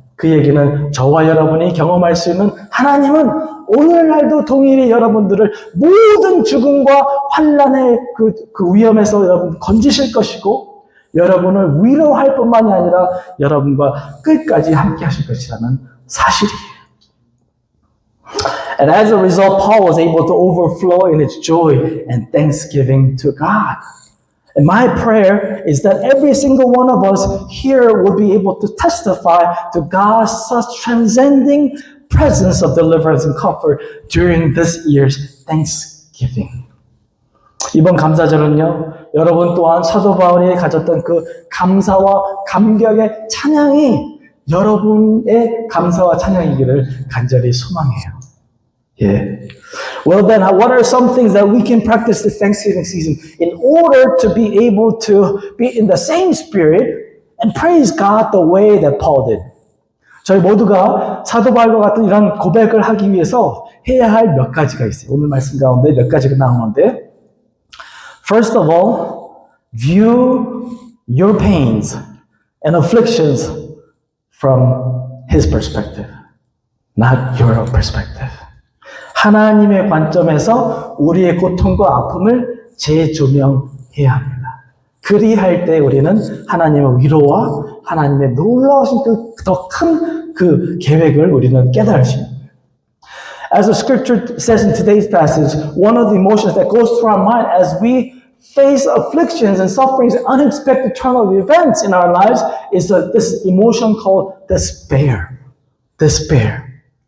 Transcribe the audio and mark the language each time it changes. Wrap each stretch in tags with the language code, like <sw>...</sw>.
<ko>그 얘기는 저와 여러분이 경험할 수 있는 하나님은 오늘날도 동일히 여러분들을 모든 죽음과 환난의 그 위험에서 여러분 건지실 것이고 여러분을 위로할 뿐만이 아니라 여러분과 끝까지 함께 하실 것이라는 사실이에요.</ko> <en>And as a result, Paul was able to overflow in his joy and thanksgiving to God. And my prayer is that every single one of us here will be able to testify to God's such transcending presence of deliverance and comfort during this year's Thanksgiving.</en> <ko>이번 감사절은요, 여러분 또한 사도 바울이 가졌던 그 감사와 감격의 찬양이 여러분의 감사와 찬양이기를 간절히 소망해요.</ko> <en>Yeah. Well then, what are some things that we can practice this Thanksgiving season in order to be able to be in the same spirit and praise God the way that Paul did?</en> <ko>저희 모두가 사도 바울과 같은 이런 고백을 하기 위해서 해야 할 몇 가지가 있어요. 오늘 말씀 가운데 몇 가지가 나오는데,</ko> <en>first of all, view your pains and afflictions from His perspective, not your perspective.</en> <ko>하나님의 관점에서 우리의 고통과 아픔을 재조명해야 합니다. 그리할 때 우리는 하나님의 위로와 하나님의 놀라우신 더 큰 그 계획을 우리는 깨달을 수 있습니다.</ko> <en>As the scripture says in today's passage, one of the emotions that goes through our mind as we face afflictions and sufferings and unexpected turn of events in our lives is this emotion called despair. Despair.</en>